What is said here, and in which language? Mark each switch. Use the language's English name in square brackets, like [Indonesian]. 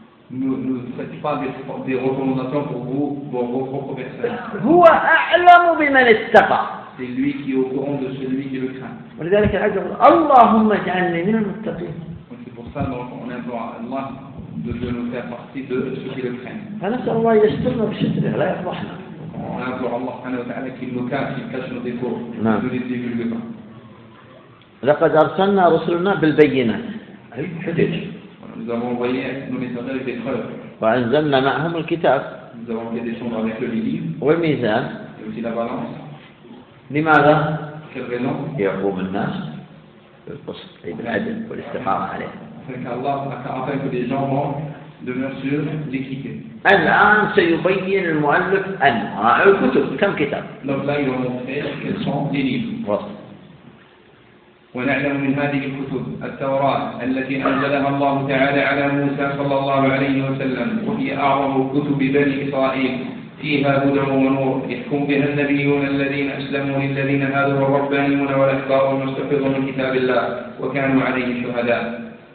[French] Ne faites pas des recommandations pour vous, pour vos propres personnes. [Arabic] هو أعلم بمن اتقى. [French] C'est lui qui est au courant de celui qui le craint. [Arabic] ولذلك العجب اللهم اجعلني من المتقين. [French] Donc c'est pour ça qu'on implore à Allah de nous faire partie de ceux qui le craignent. [Arabic] فنسأل الله يسترنا بستره لا يفضحنا. [French] On implore Allah [Arabic] سبحانه وتعالى [French] qu'il nous cache, qu'il cache nos défauts, ne les divulgue pas. [Arabic] لقد أرسلنا رسلنا بالبينات. حجج. [French] Nous avons envoyé nos messagers avec des preuves. [Arabic] وأنزلنا معهم الكتاب. [French] Nous avons fait descendre avec le livre. [Arabic] والميزان. [French] Et aussi la balance. [Arabic] لماذا؟ [French] Quel raison؟ [Arabic] يقوم الناس بالقسط أي بالعدل والاستقامة عليه. [French] Afin que les gens vont demeurer sur l'équité. [Arabic] الآن سيبين المؤلف أنواع الكتب كم كتاب؟ [French] Donc là il va montrer quels sont les livres. [Arabic] ونعلم من هذه الكتب التوراة التي أنزلها الله تعالى على موسى صلى الله عليه وسلم وهي أعظم كتب بني إسرائيل فيها هدى ونور يحكم بها النبيون الذين أسلموا للذين هادوا والربانيون والأحبار المستحفظون من كتاب الله وكانوا عليه شهداء.